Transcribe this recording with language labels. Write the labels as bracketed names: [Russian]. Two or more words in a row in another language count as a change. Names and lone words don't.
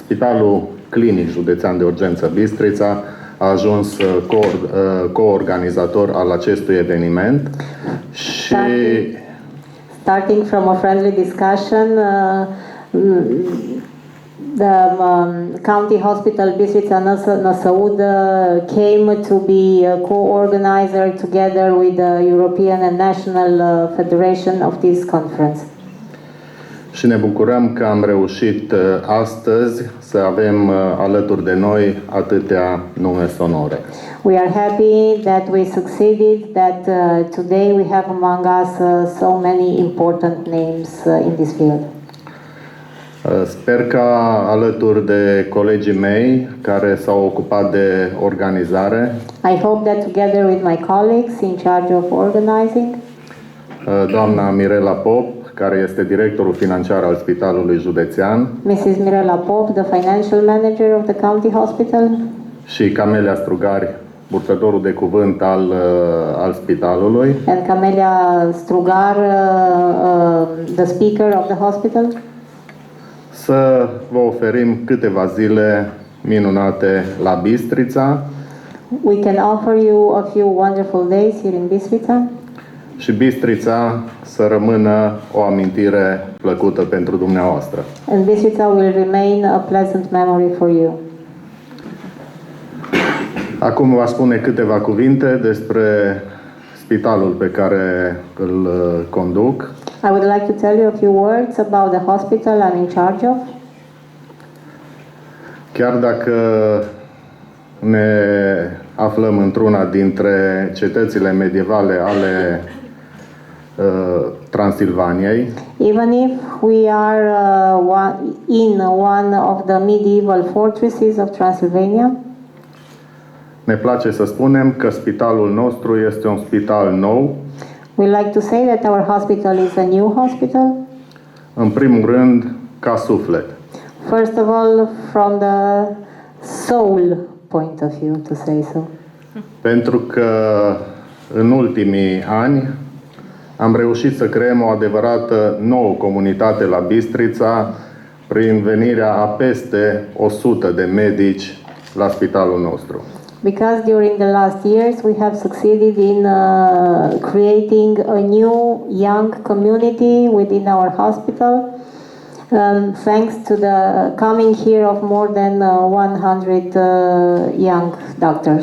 [Romanian] Spitalul Clinic Județean de Urgență Bistrița a ajuns co-organizator al acestui eveniment și [English] starting from a friendly discussion, the County Hospital Bistrița Năsăud came to be a co-organizer together with the European and National Federation of this conference. [Romanian] Și ne bucurăm că am reușit astăzi să avem alături de noi atâtea nume sonore. [English] We are happy that we succeeded, that today we have among us so many important names in this field. [Romanian] Sper ca alături de colegii mei care s-au ocupat de organizare, [English] I hope that together with my colleagues in charge of organizing, [Romanian] doamna Mirela Pop, care este directorul financiar al Spitalului Județean, [English] Mrs. Mirela Pop, the financial manager of the county hospital, [Romanian] și Camelia Strugari, purtătorul de cuvânt al spitalului, [English] and Camelia Strugar, the speaker of the hospital, [Romanian] să vă oferim câteva zile minunate la Bistrița [English] we can offer you a few wonderful days here in Bistrița, [Romanian] și Bistrița să rămână o amintire plăcută pentru dumneavoastră. [English] and Bistrița will remain a pleasant memory for you. [Romanian] Acum vă spune câteva cuvinte despre spitalul pe care îl conduc. [English] I would like to tell you a few words about the hospital I'm in charge of. [Romanian] Chiar dacă ne aflăm într-una dintre cetățile medievale ale Transilvaniei, [English] Even if we are in one of the medieval fortresses of Transylvania, [Romanian] ne place să spunem că spitalul nostru este un spital nou, [English] we like to say that our hospital is a new hospital. [Romanian] în primul rând ca suflet. [English] First of all, from the soul point of view, to say so. [Romanian] Pentru că în ultimii ani am reușit să creăm o adevărată nouă comunitate la Bistrița prin venirea a peste 100 de medici la spitalul nostru. [English] Because during the last years we have succeeded in creating a new young community within our hospital, thanks to the coming here of more than 100 young doctors.